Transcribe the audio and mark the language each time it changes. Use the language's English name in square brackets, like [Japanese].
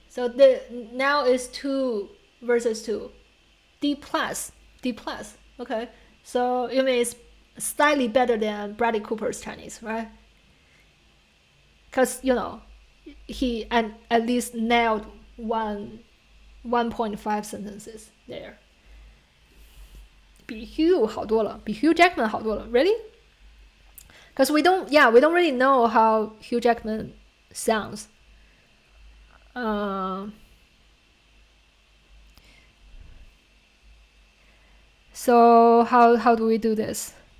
[English] So now is 2 versus 2. D plus. Okay. So it means slightly better than Bradley Cooper's Chinese, right? Because he at least nailed 1.5 sentences there. [Chinese] 比 Hugh 好多了，比 Hugh Jackman 好多了。 [English] Really? Because we don't really know how Hugh Jackman sounds. So how do we do this?